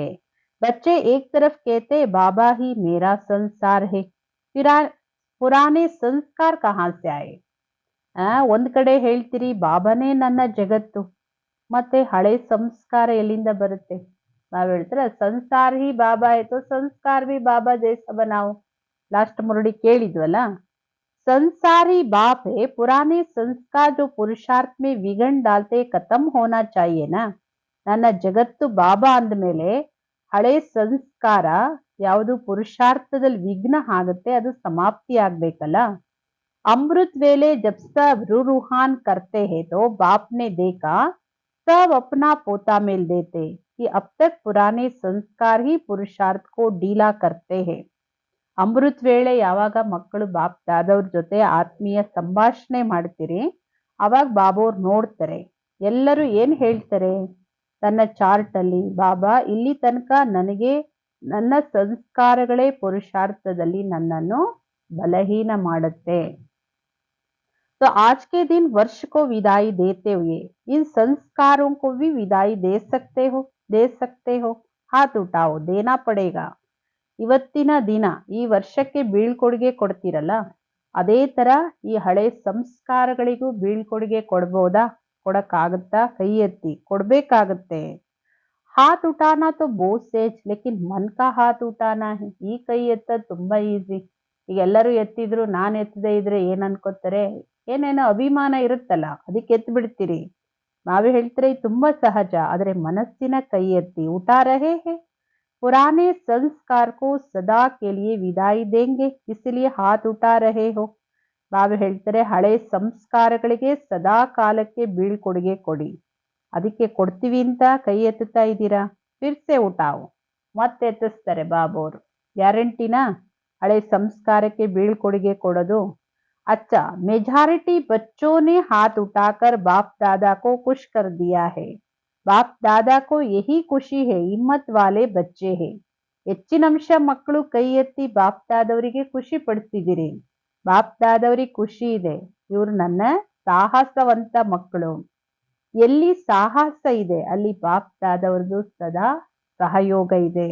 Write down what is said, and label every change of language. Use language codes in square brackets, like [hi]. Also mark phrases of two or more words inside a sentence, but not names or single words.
[hi] बच्चे एक तरफ कहते बाबा ही मेरा संसार है, पुराने संस्कार कहाँ से आए. [kn] ಒಂದ್ ಕಡೆ ಹೇಳ್ತೀರಿ ಬಾಬಾನೇ ನನ್ನ ಜಗತ್ತು, ಮತ್ತೆ ಹಳೆ ಸಂಸ್ಕಾರ ಎಲ್ಲಿಂದ ಬರುತ್ತೆ? ಬಾಬಾ ಹೇಳ್ತಾರೆ, [hi] संसार ही बाबा [kn] ಆಯ್ತು, [hi] संस्कार भी बाबा जैसा बनाओ. [kn] ಲಾಸ್ಟ್ ಮುರಳಿ ಕೇಳಿದ್ವಲ್ಲ, [hi] संसार ही बाप है, पुराने संस्कार जो पुरुषार्थ में विघन डालते खत्म होना चाहिए ना. [kn] ನನ್ನ ಜಗತ್ತು ಬಾಬಾ ಅಂದ್ಮೇಲೆ ಹಳೆ ಸಂಸ್ಕಾರ ಯಾವುದು ಪುರುಷಾರ್ಥದಲ್ಲಿ ವಿಘ್ನ ಆಗುತ್ತೆ ಅದು ಸಮಾಪ್ತಿ ಆಗ್ಬೇಕಲ್ಲ. [hi] अमृत वेले जब सब रूहान करते हैं तो बाप ने देखा सब अपना पोता मेल देते कि अब तक पुराने संस्कार ही पुरुषार्थ को ढीला करते हैं. [kn] ಅಮೃತ್ ವೇಳೆ ಯಾವಾಗ ಮಕ್ಕಳು ಬಾಪ್ ದಾದವ್ರ ಜೊತೆ ಆತ್ಮೀಯ ಸಂಭಾಷಣೆ ಮಾಡ್ತೀರಿ ಅವಾಗ ಬಾಬೋರ್ ನೋಡ್ತಾರೆ. ಎಲ್ಲರೂ ಏನ್ ಹೇಳ್ತಾರೆ ತನ್ನ ಚಾರ್ಟ್ ಅಲ್ಲಿ, ಬಾಬಾ ಇಲ್ಲಿ ತನಕ ನನಗೆ ನನ್ನ ಸಂಸ್ಕಾರಗಳೇ ಪುರುಷಾರ್ಥದಲ್ಲಿ ನನ್ನನ್ನು ಬಲಹೀನ ಮಾಡುತ್ತೆ. [hi] तो आज के दिन वर्ष को विदाई देते हुए इन संस्कारों को भी विदाई दे सकते हो. हाथ उठाओ, देना पड़ेगा. [kn] ಇವತ್ತಿನ ದಿನ ಈ ವರ್ಷಕ್ಕೆ ಬೀಳ್ಕೊಡುಗೆ ಕೊಡ್ತೀರಲ್ಲ, ಅದೇ ತರ ಈ ಹಳೆ ಸಂಸ್ಕಾರಗಳಿಗೂ ಬೀಳ್ಕೊಡುಗೆ ಕೊಡ್ಬೋದಾ? ಕೊಡಕ್ಕಾಗತ್ತಾ? ಕೈ ಎತ್ತಿ. ಕೊಡ್ಬೇಕಾಗತ್ತೆ. [hi] हाथ उठाना तो बहुत सेज लेकिन मन का हाथ उठाना है. [kn] ಈ ಕೈ ಎತ್ತದ್ ತುಂಬಾ ಈಸಿ. ಈಗ ಎಲ್ಲರೂ ಎತ್ತಿದ್ರು ನಾನ್ ಎತ್ತದೇ ಇದ್ರೆ ಏನ್ ಅನ್ಕೋತಾರೆ? ಏನೇನೋ ಅಭಿಮಾನ ಇರುತ್ತಲ್ಲ, ಅದಕ್ಕೆ ಎತ್ತು ಬಿಡ್ತೀರಿ. ನಾವೇ ಹೇಳ್ತಾರೆ ತುಂಬಾ ಸಹಜ. ಆದ್ರೆ ಮನಸ್ಸಿನ ಕೈ ಎತ್ತಿ. [hi] उठा रहे हे पुराने संस्कार को सदा के लिए विदाई देंगे इसलिए हाथ उठा रहे हो. [kn] ಬಾಬಾ ಹೇಳ್ತಾರೆ ಹಳೆ ಸಂಸ್ಕಾರಗಳಿಗೆ ಸದಾ ಕಾಲಕ್ಕೆ ಬೀಳ್ಕೊಡುಗೆ ಕೊಡಿ. ಅದಕ್ಕೆ ಕೊಡ್ತೀವಿ ಅಂತ ಕೈ ಎತ್ತುತ್ತಾ ಇದ್ದೀರಾ. [hi] फिर से उठाओ. [kn] ಮತ್ತೆ ಎತ್ತಿಸ್ತಾರೆ ಬಾಬೋರು. ಗ್ಯಾರಂಟಿನಾ ಹಳೆ ಸಂಸ್ಕಾರಕ್ಕೆ ಬೀಳ್ಕೊಡುಗೆ ಕೊಡೋದು? [hi] अच्छा, मेजॉरिटी बच्चों ने हाथ उठाकर बाप दादा को खुश कर दिया है. बाप दादा को यही खुशी है, हिम्मत वाले बच्चे है. [kn] ಹೆಚ್ಚಿನ ಅಂಶ ಮಕ್ಕಳು ಕೈ ಎತ್ತಿ ಬಾಪ್ ದಾದವರಿಗೆ ಖುಷಿ ಪಡಿಸಿದಿರಿ. ಬಾಪ್ ದಾದವರಿಗೆ ಖುಷಿ ಇದೆ, ಇವ್ರು ನನ್ನ ಸಾಹಸವಂತ ಮಕ್ಕಳು. ಎಲ್ಲಿ ಸಾಹಸ ಇದೆ ಅಲ್ಲಿ ಬಾಪ್ ದಾದವ್ರದ್ದು ಸದಾ ಸಹಯೋಗ ಇದೆ.